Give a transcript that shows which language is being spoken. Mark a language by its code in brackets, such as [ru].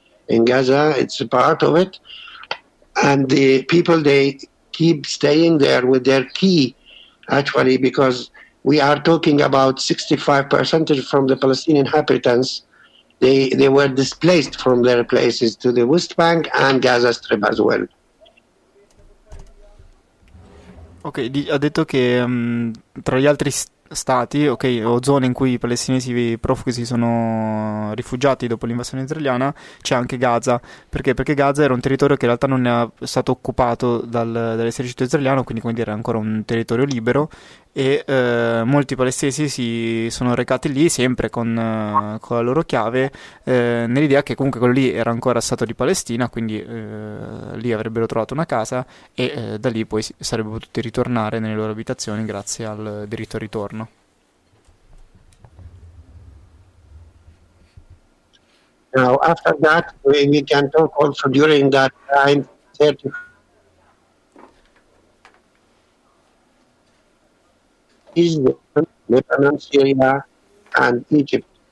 [en] In Gaza, it's a part of it. And the people, they keep staying there with their key, actually, because we are talking about 65% from the Palestinian inhabitants. They were displaced from their places to the West Bank and Gaza Strip as well. [it] Ok, ha detto che tra gli altri stati, okay, o zone in cui i palestinesi profughi si sono rifugiati dopo l'invasione israeliana, c'è anche Gaza. Perché? Perché Gaza era un territorio che in realtà non è stato occupato dall'esercito israeliano, quindi come dire, era ancora un territorio libero, e molti palestinesi si sono recati lì sempre con la loro chiave, nell'idea che comunque quello lì era ancora stato di Palestina, quindi lì avrebbero trovato una casa e da lì poi sarebbero potuti ritornare nelle loro abitazioni grazie al diritto al ritorno. [en] Now, after that, we can talk also during that time, 30 is Lebanon, Syria, and Egypt.